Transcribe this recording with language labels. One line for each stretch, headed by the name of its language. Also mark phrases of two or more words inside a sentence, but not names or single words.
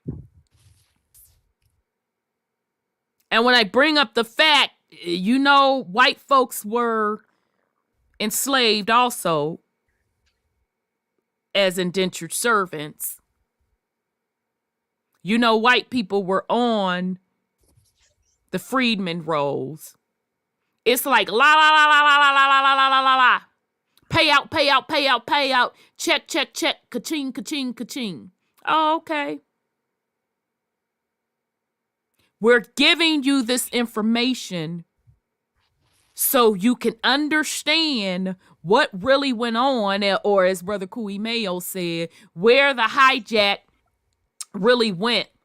English: And when I bring up the fact, white folks were enslaved also as indentured servants. White people were on the freedmen rolls. It's like la la la la la la la la la la la. Pay out, pay out, pay out, pay out. Check, check, check. Ka-ching, ka-ching, ka-ching. Oh, okay. We're giving you this information so you can understand what really went on, or as Brother Kuimeo said, where the hijack really went.